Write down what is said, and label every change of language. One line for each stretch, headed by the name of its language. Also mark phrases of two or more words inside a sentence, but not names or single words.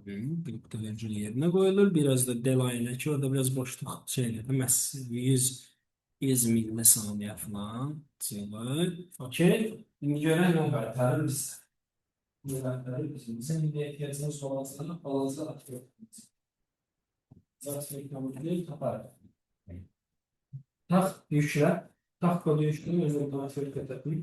Azerbaijani: Bir nöqtə vergül yerinə qoyulur. Biraz da delay ilə ki, orada biraz boşluq şeydir. 100 millisaniyə falan. Cıvı. Okey. İndi görək nə qaytarır bizə. Bu qaytarır bizə. İndi ehtiyacımız olmasına balaca atıyor. Zaten reklamını tapar. Tak yüklə. Tak kodu yüklə. Özür otomatik etdim.